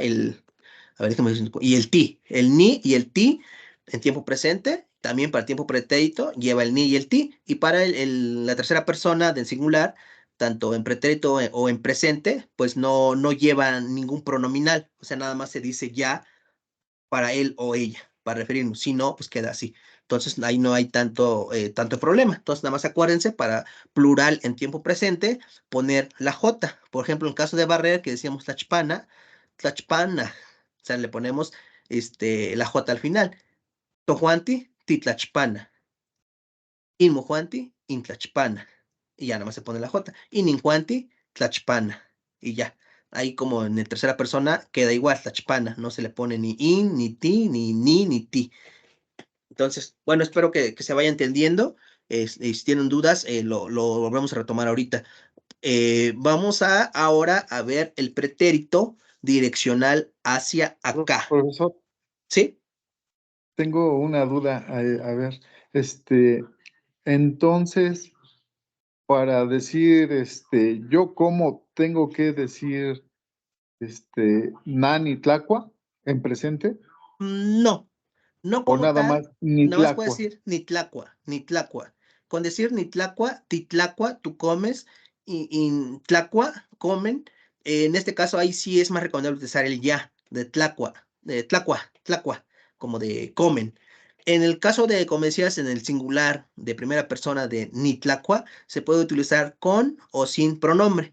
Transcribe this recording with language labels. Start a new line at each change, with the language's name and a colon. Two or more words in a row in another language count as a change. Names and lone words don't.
Spanish: A ver, déjame decir, y el ti, el ni y el ti en tiempo presente, también para el tiempo pretérito lleva el ni y el ti, y para la tercera persona del singular, tanto en pretérito o en presente, pues no lleva ningún pronominal, o sea, nada más se dice ya para él o ella, para referirnos, si no, pues queda así. Entonces ahí no hay tanto problema. Entonces nada más acuérdense para plural en tiempo presente poner la J. Por ejemplo, en caso de barrer, que decíamos
Nahuatl languages: tlachpana, tlachpana.
Spanish: O sea, le ponemos la J al final.
Nahuatl languages: Tojuanti, titlachpana. Inmojuanti, intlachpana.
Spanish: Y ya nada más se pone la J.
Nahuatl languages: Ininjuanti, tlachpana.
Spanish: Y ya. Ahí como en tercera persona queda igual, tlachpana. No se le pone ni in, ni ti, ni ti. Entonces, bueno, espero que se vaya entendiendo. Si tienen dudas, lo volvemos a retomar ahorita. Vamos ahora a ver el pretérito direccional hacia acá. Profesor, ¿Sí? tengo una duda. A ver, entonces, para decir, yo cómo tengo que decir,
Nahuatl languages: Nani Tlacua
Spanish: en presente, No, no o como nada tal, más ni nada más puedes Tlacua. decir
Nahuatl languages: ni tlacua, ni tlacua.
Spanish: Con decir
Nahuatl languages: ni tlacua, titlacua,
Spanish: tú comes, y tlacua, comen. En este caso, ahí sí es más recomendable utilizar el ya, de
Nahuatl languages: tlacua, tlacua,
Spanish: como de comen. En el caso de, como decías, en el singular de primera persona de
Nahuatl languages: ni tlacua,
Spanish: se puede utilizar con o sin pronombre.